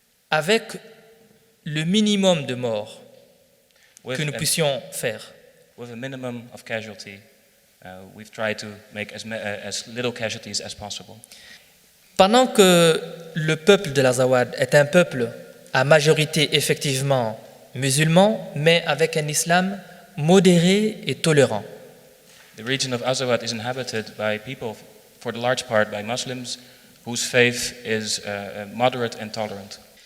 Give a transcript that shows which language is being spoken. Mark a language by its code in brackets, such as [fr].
[fr] Avec le minimum de morts que nous [en] With [fr] puissions faire. [en] a minimum of casualty, we've tried to make as little casualties as possible. [fr] Pendant que le peuple de l'Azawad est un peuple à majorité effectivement musulman, mais avec un islam modéré et tolérant. [en] The region of Azawad is inhabited by people, for the large part by Muslims, whose faith is moderate and tolerant.